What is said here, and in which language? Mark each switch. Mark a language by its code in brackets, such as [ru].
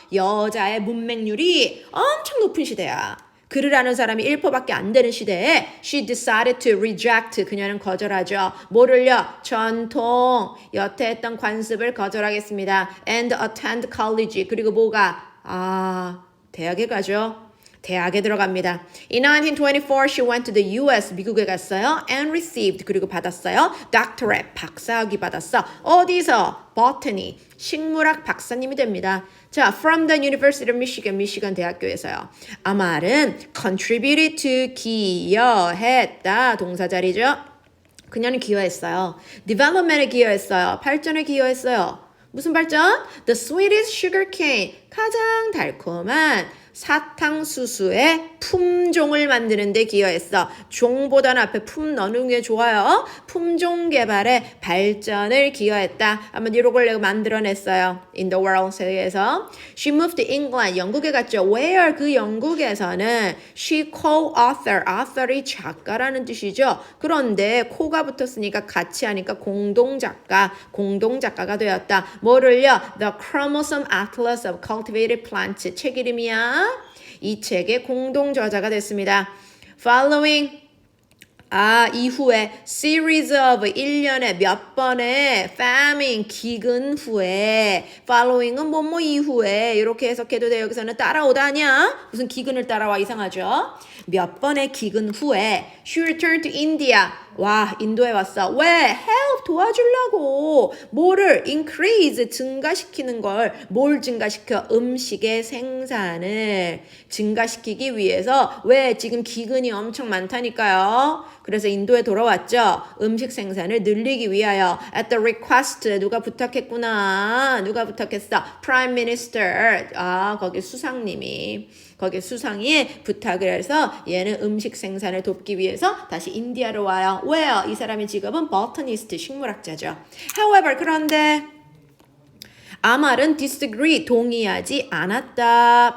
[ko] 여자의 문맹률이 엄청 높은 시대야. 글을 아는 사람이 1%밖에 안 되는 시대에 [en] she decided to reject, [ko] 그녀는 거절하죠. 뭐를요? 전통, 여태 했던 관습을 거절하겠습니다. [en] and attend college, [ko] 그리고 뭐가? 대학에 가죠. 대학에 들어갑니다. [en] In 1924, she went to the US, [ko] 미국에 갔어요. [en] and received, [ko] 그리고 받았어요. doctorate, 박사학위 받았어. 어디서? botany, 식물학 박사님이 됩니다. [en] 자, from the University of Michigan, [ko] 미시간 대학교에서요. 아말은 [en] contributed to, [ko] 기여했다, 동사자리죠. 그녀는 기여했어요. development에 기여했어요. 발전에 기여했어요. 무슨 발전? [en] The sweetest sugar cane, [ko] 가장 달콤한 사탕수수의 품종을 만드는 데 기여했어. 종보다는 앞에 품 넣는 게 좋아요. 품종 개발에 발전을 기여했다. 한번 이런 걸 내가 만들어냈어요. [en] In the world, [ko] 세계에서. [en] She moved to England, [ko] 영국에 갔죠. Where, 그 영국에서는 [en] she co-author, [ko] author이 작가라는 뜻이죠. 그런데 코가 붙었으니까 같이 하니까 공동작가가 되었다. 뭐를요? [en] The Chromosome Atlas of Cultivated Plants, [ko] 책 이름이야. 이 책의 공동 저자가 됐습니다. Following, 이후에 series of 1년에 몇 번의 famine, 기근 후에 following은 뭐뭐 이후에 이렇게 해석해도 돼요. 여기서는 따라오다냐? 무슨 기근을 따라와, 이상하죠? 몇 번의 기근 후에 [en] she returned to India. [ko] 와, 인도에 왔어. 왜? help, 도와주려고. 뭐를? increase, 증가시키는 걸. 뭘 증가시켜? 음식의 생산을 증가시키기 위해서. 왜? 지금 기근이 엄청 많다니까요. 그래서 인도에 돌아왔죠. 음식 생산을 늘리기 위하여. At the request, 누가 부탁했구나. 누가 부탁했어? Prime Minister, 거기 수상님이. 거기 수상이 부탁을 해서 얘는 음식 생산을 돕기 위해서 다시 인디아로 와요. 왜요? 이 사람의 직업은 botanist, 식물학자죠. However, 그런데 아말은 disagree, 동의하지 않았다.